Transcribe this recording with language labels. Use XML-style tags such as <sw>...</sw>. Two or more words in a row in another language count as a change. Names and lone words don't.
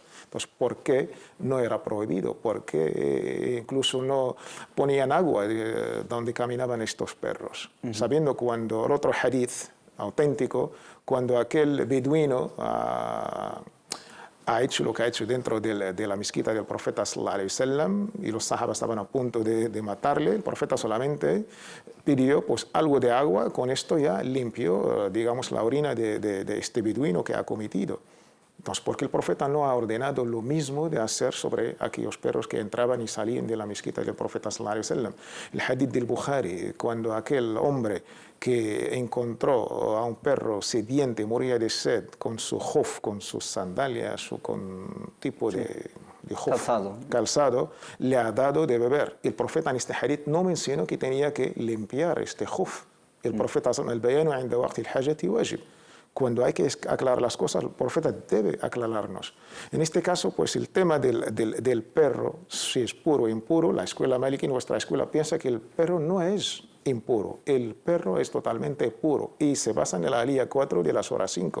<es>Entonces, ¿por qué no era prohibido? ¿Por qué incluso no ponían agua donde caminaban estos perros? Sabiendo cuando, el otro hadith auténtico, cuando aquel beduino ha hecho lo que ha hecho dentro de la mezquita del profeta</es> <ar>صلى الله عليه وسلم</ar> <es>y los sahabas estaban a punto de matarle, el profeta solamente pidió pues algo de agua, con esto ya limpió, digamos, la orina de este beduino que ha cometido. Entonces, ¿por qué el profeta no ha ordenado lo mismo de hacer sobre aquellos perros que entraban y salían de la mezquita del profeta</es> <ar>صلى الله عليه وسلم?</ar> <es>El hadith del Bukhari, cuando aquel hombre que encontró a un perro sediente, moría de sed, con su juf, con sus sandalias o con tipo de juf, calzado, le ha dado de beber. El profeta en este hadith no mencionó que tenía que limpiar este juf. El profeta</es> <ar>صلى الله عليه وسلم، البيان عند وقت الحاجة واجب.</ar> <es>Cuando hay que aclarar las cosas, el profeta debe aclararnos. En este caso, pues el tema del perro, si es puro o impuro, la escuela maliki, nuestra escuela, piensa que el perro no es impuro. El perro es totalmente puro y se basa en la alía 4 de la sura 5.</es>